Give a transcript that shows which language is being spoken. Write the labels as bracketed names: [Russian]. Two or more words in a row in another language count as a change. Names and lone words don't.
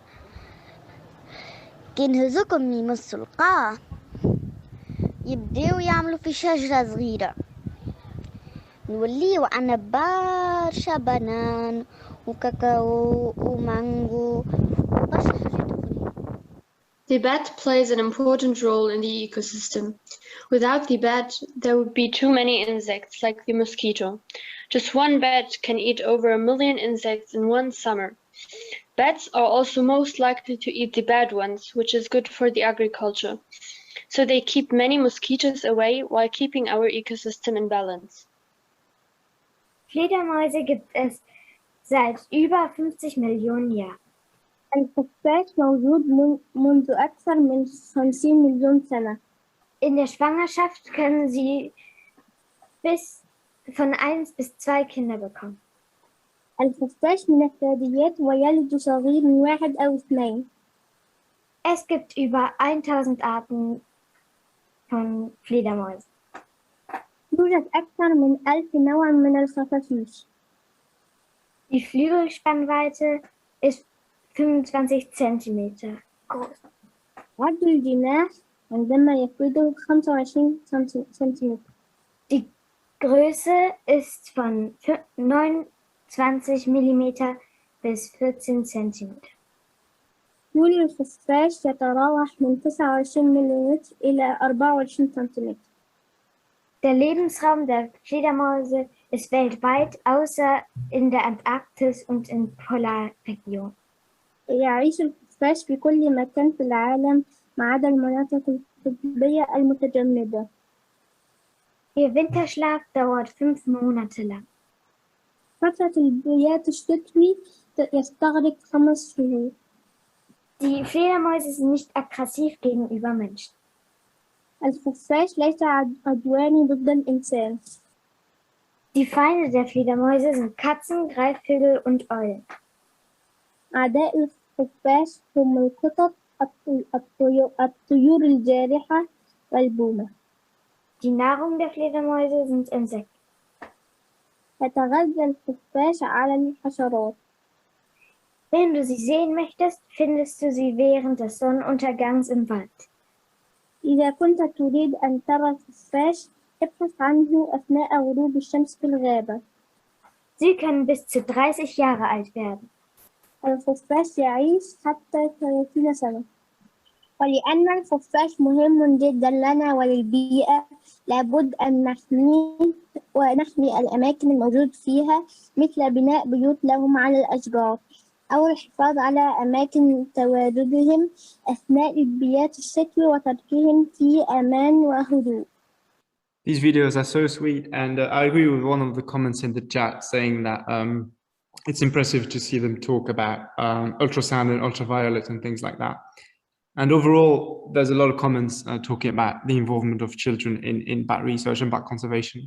[Arabic] كان هزكم يمسوا القاع يبداو يعملوا في شجرة صغيرة، نوليو عنا برشا بنان وكاكاو ومانجو وبرشا حاجات أخرين. [English] The bat plays an important role in the ecosystem. Without the bat, there would be too many insects, like the mosquito. Just one bat can eat over 1 million insects in one summer. Bats are also most likely to eat the bad ones, which is good for the agriculture. So they keep many mosquitoes away while keeping our ecosystem in balance. [German] Fledermäuse gibt es seit über 50 Millionen Jahren. [Arabic] الخفاش موجود منذ أكثر من 50 مليون سنة. [German] In der Schwangerschaft können sie von 1 bis 2 Kinder bekommen. [Arabic] الخفاش من الثدييات ويلد صغير واحد أو اثنين. [German] Es gibt über 1000 Arten von Fledermäusen. [Arabic] يوجد أكثر من 1000 نوع من الخفافيش. [German] Die Flügelspannweite ist 25 Zentimeter groß. [Arabic] عرض الجناح عندما يفرده 25 سنتيمتر. [German] Die Größe ist von 29 mm bis 14 cm. [Arabic] طول الخفاش يتراوح من 29 ملم إلى 24 سنتيمتر. [German] Der Lebensraum der Fledermäuse ist weltweit, außer in der Antarktis und in Polarregionen. [Arabic] يعيش الخفاش في كل مكان في العالم ما عدا المناطق القطبية المتجمدة. [German] Ihr Winterschlaf dauert 5 Monate lang. [Arabic] فترة البيات الشتوي يستغرق 5 شهور. [German] Die Fledermäuse sind nicht aggressiv gegenüber Menschen. [Arabic] الخفاش ليس عدواني ضد الإنسان. [German] Die Feinde der Fledermäuse sind Katzen, Greifvögel und Eulen. [Arabic] أعداء الخفاش هم القطط، الطيور الجارحة والبومة. [German] Die Nahrung der Fledermäuse sind Insekten. [Arabic] يتغذى الخفاش على الحشرات. [German] Wenn du sie sehen möchtest, findest du sie während des Sonnenuntergangs im Wald. [Arabic] إذا كنت تريد أن ترى الخفاش ابحث عنه أثناء غروب الشمس في الغابة. [German] Sie können bis zu 30 Jahre alt werden. [Arabic] الخفاش يعيش حتى 30 سنة. ولأن الخفاش مهم جدا لنا وللبيئة لابد أن نحميه ونحمي الأماكن الموجود فيها، مثل بناء بيوت لهم على الأشجار أو الحفاظ على أماكن تواجدهم أثناء البيات الشتوي وتركهم في أمان وهدوء. [English] These videos are so sweet, and I agree with one of the comments in the chat saying that it's impressive to see them talk about ultrasound and ultraviolet and things like that. And overall, there's a lot of comments talking about the involvement of children in bat research and bat conservation.